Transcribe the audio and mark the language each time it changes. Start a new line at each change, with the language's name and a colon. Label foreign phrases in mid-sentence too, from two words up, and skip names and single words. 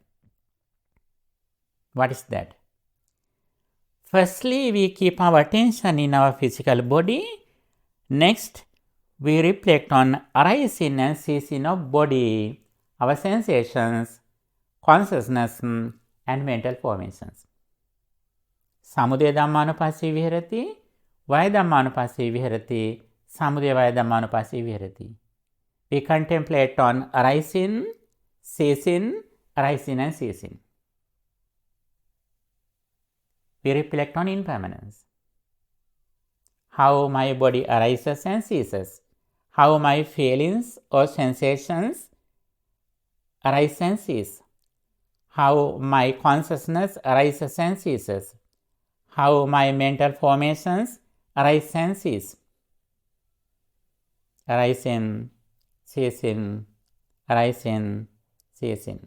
English: What is that? Firstly, we keep our attention in our physical body. Next, we reflect on arising and ceasing of body, our sensations, consciousness, and mental formations.
Pali: Samudaya Dhammanupassī vihirati, Vaya Dhammanupassī vihirati, Samudaya Vaya Dhammanupassī vihirati.
English: We contemplate on arising, ceasing, arising and ceasing. We reflect on impermanence. How my body arises and ceases, how my feelings or sensations arise senses, how my consciousness arises senses, how my mental formations arise senses, arise in, cease in, arise in, cease in.